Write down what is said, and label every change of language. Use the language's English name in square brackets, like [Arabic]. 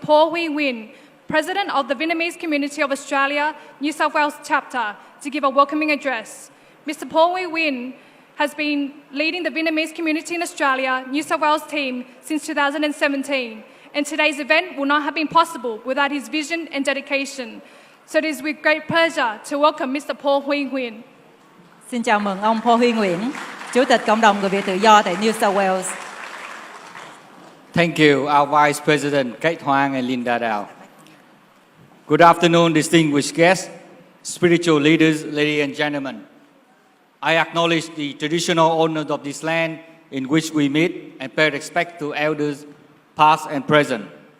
[English] Paul Huy Nguyen, President of the Vietnamese Community of Australia, New South Wales Chapter, to give a welcoming address. Mr. Paul Huy Nguyen has been leading the Vietnamese community in Australia, New South Wales team since 2017, and today's event would not have been possible without his vision and dedication. So it is with great pleasure to welcome Mr. Paul Huy Nguyen. [Vietnamese] Xin chào mừng ông Paul Huy Nguyễn, Chủ tịch Cộng đồng Người Việt Tự do tại New South Wales. [English] Thank you, our Vice President Kate Hoang and Linda Dow. Good afternoon, distinguished guests, spiritual leaders, ladies and gentlemen. I acknowledge the traditional owners of this land in which we meet and pay respect to elders past and present.